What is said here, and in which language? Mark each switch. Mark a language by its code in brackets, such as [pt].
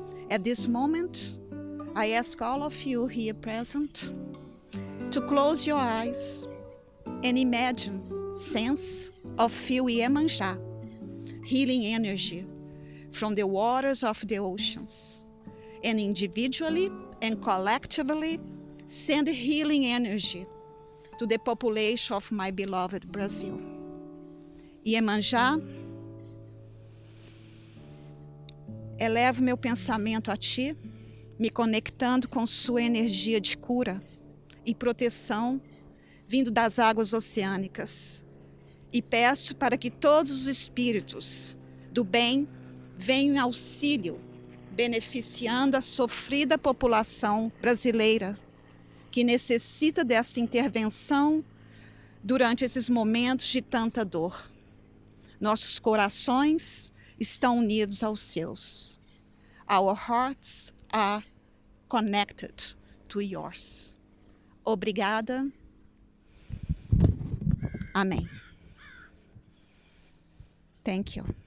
[en] At this moment, I ask all of you here present to close your eyes and imagine, sense, or feel Iemanjá, healing energy from the waters of the oceans, and individually and collectively send healing energy to the population of my beloved Brazil. [pt] Iemanjá, elevo meu pensamento a ti, me conectando com sua energia de cura e proteção vindo das águas oceânicas, e peço para que todos os espíritos do bem venham em auxílio, beneficiando a sofrida população brasileira que necessita dessa intervenção durante esses momentos de tanta dor. Nossos corações estão unidos aos seus. [en] Our hearts are connected to yours. [pt] Obrigada. Amém. [en] Thank you.